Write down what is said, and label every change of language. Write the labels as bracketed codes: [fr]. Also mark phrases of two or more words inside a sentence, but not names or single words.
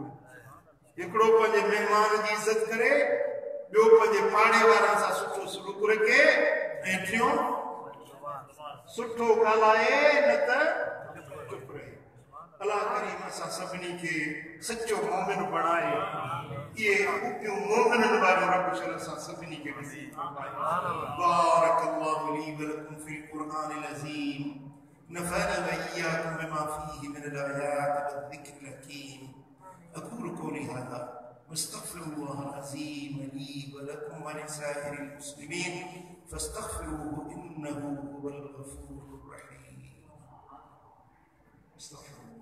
[sd] हिकिड़ो पंहिंजे महिमान जी इज़त करे, ॿियो पंहिंजे पाड़े वारनि सां सुठो सलूक रखे, ऐं टियों सुठो ॻाल्हाए न त चुप रहे। अल्लाह करीम असां सभिनी खे सचो मोमिन बणाए। ये खूबियूं मोमिननि वारियूं रब शल असां सभिनी खे नसीब फरमाए। [ar] بارك الله لي ولكم في القرآن العظيم. نفعني وإياكم بما فيه من الآيات والذكر الحكيم. أقول قولي هذا وأستغفر الله العظيم لي ولكم ولسائر المسلمين فاستغفروه إنه هو الغفور الرحيم.